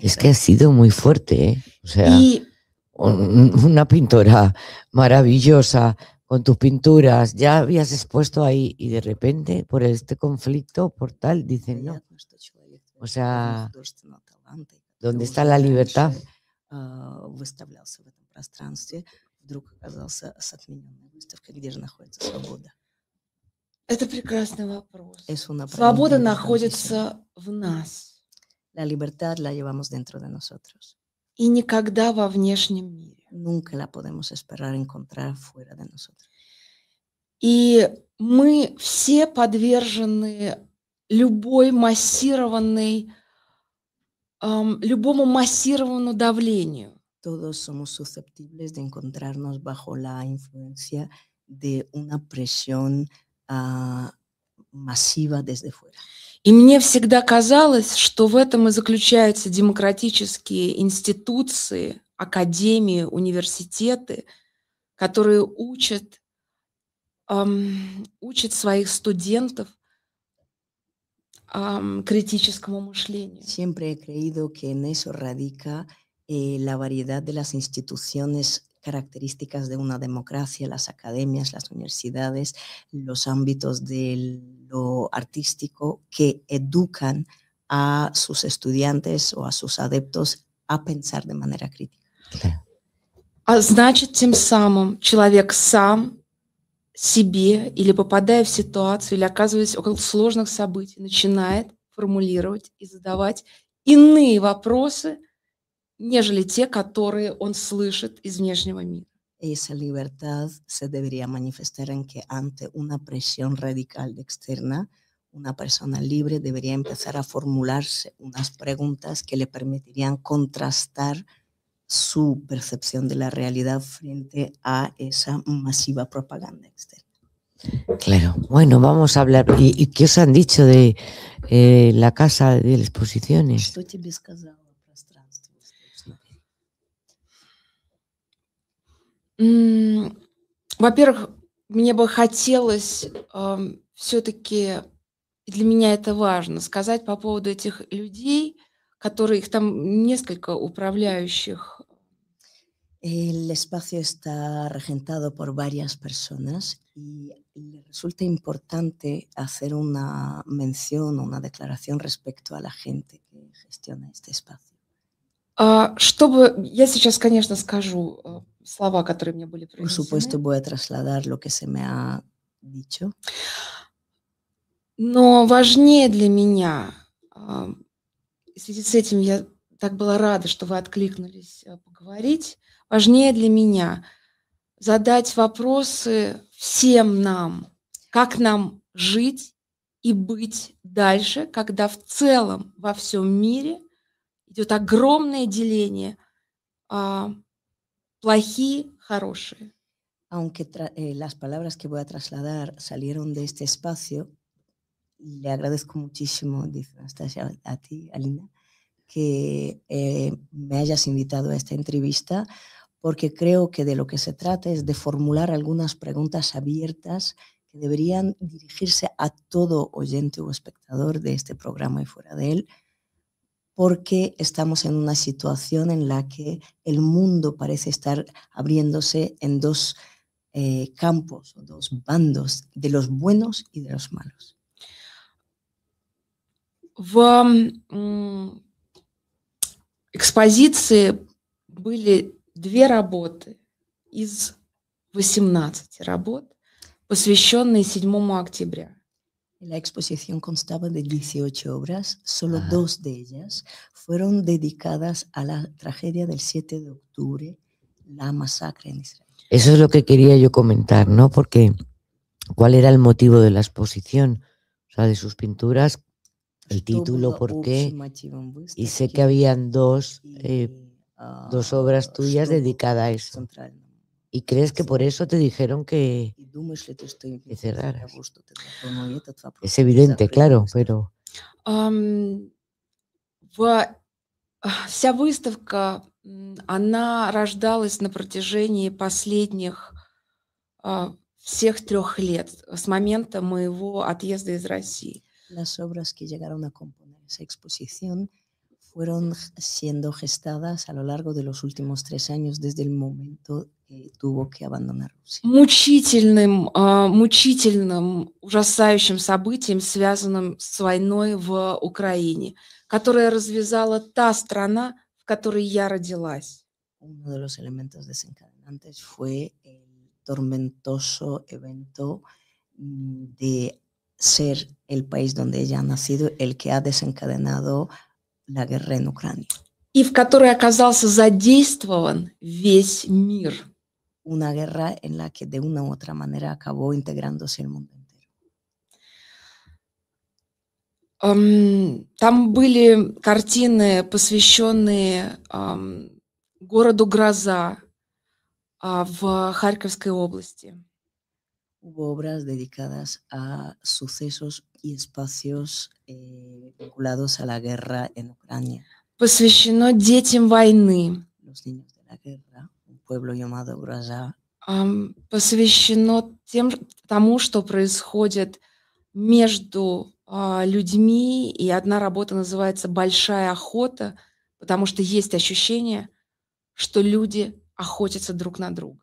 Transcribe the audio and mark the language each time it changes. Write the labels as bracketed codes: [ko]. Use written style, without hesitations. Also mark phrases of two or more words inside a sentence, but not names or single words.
[es] Es que ha sido muy fuerte, ¿eh? O sea, una pintora maravillosa con tus pinturas, ya habías expuesto ahí y de repente por este conflicto, por tal, dicen no. O sea, ¿dónde está la libertad? [ru] Выставлялся в этом пространстве, вдруг оказался с отмененной выставкой, где же находится свобода. Это прекрасный вопрос. [es] Es [ru] Свобода находится в нас. [es] La libertad la llevamos dentro de nosotros. [ru] И никогда во внешнем мире. [es] Nunca la podemos esperar encontrar fuera de nosotros. [ru] И мы все подвержены любому массированному давлению. [es] Todos somos susceptibles de encontrarnos bajo la influencia de una presión masiva desde fuera. [ru] И мне всегда казалось, что в этом и заключаются демократические институции, академии, университеты, которые учат своих студентов критическому мышлению. [es] Siempre he creído que en eso radica la variedad de las instituciones características de una democracia, las academias, las universidades, los ámbitos de lo artístico que educan a sus estudiantes o a sus adeptos a pensar de manera crítica. [ru] А значит, тем самым человек сам себе или попадая в ситуацию, или оказываясь около сложных событий, начинает формулировать и задавать иные вопросы, нежели те, которые он слышит из внешнего мира. [es] esa libertad se debería manifestar en que ante una presión radical externa, una persona libre debería empezar a formularse unas preguntas que le permitirían contrastar su percepción de la realidad frente a esa masiva propaganda externa. Claro, bueno, vamos a hablar. ¿Y qué os han dicho de la casa de las exposiciones? [ru] Что тебе сказала пространство? Во-первых, мне бы хотелось все-таки, для меня это важно, сказать по поводу этих людей, которые, их там несколько управляющих. [es] El espacio está regentado por varias personas y le resulta importante hacer una mención, una declaración respecto a la gente que gestiona este espacio. [ru] Чтобы я сейчас, конечно, скажу слова, которые мне были [es] Por supuesto, [ru] произнесены, [es] voy a trasladar lo que se me ha dicho, [ru] но важнее для меня, в связи с этим я так была рада, что вы откликнулись поговорить, важнее для меня задать вопросы всем нам, как нам жить и быть дальше, когда в целом во всем мире идет огромное деление плохие, хорошие. [es] aunque las palabras que voy a trasladar salieron de este espacio. Le agradezco muchísimo, dice Anastasia, a ti, Alina, que me hayas invitado a esta entrevista, porque creo que de lo que se trata es de formular algunas preguntas abiertas que deberían dirigirse a todo oyente o espectador de este programa y fuera de él, porque estamos en una situación en la que el mundo parece estar abriéndose en dos campos o dos bandos, de los buenos y de los malos. [ru] В экспозиции были 2 работы из 18 работ, посвященные 7 октября. [es] La exposición constaba de 18 obras, solo 2 de ellas fueron dedicadas a la tragedia del 7 de octubre, la masacre en Israel. Eso es lo que quería yo comentar, ¿no? Porque ¿cuál era el motivo de la exposición? O sea, de sus pinturas, el título, ¿por qué? Y sé que habían dos obras tuyas dedicadas a eso. ¿Y crees que por eso te dijeron que cerraras? Es evidente, claro, pero... [ru] Вся выставка, она рождалась на протяжении последних всех 3 лет, с момента моего отъезда из России. [es] Las obras que llegaron a componer esa exposición fueron siendo gestadas a lo largo de los últimos 3 años, desde el momento que tuvo que abandonar Rusia. [ru] Мучительным, ужасающим событием, связанным с войной в Украине, которая развязала та страна, в которой я родилась. [es] Uno de los elementos desencadenantes fue el tormentoso evento de ser el país donde ella ha nacido, el que ha desencadenado la guerra en Ucrania. [ru] И в которой оказался задействован весь мир. [es] Una guerra en la que de una u otra manera acabó integrándose el mundo entero. [ru] Там были картины, посвященные городу Гроза в Харьковской области. [es] Hubo obras dedicadas a sucesos y espacios vinculados a la guerra en Ucrania. [ru] Посвящено детям войны. [es] Los niños de la guerra, un pueblo llamado Grozа. [ru] Посвящено тому, что происходит между людьми, и одна работа называется «Большая охота», потому что есть ощущение, что люди охотятся друг на друга.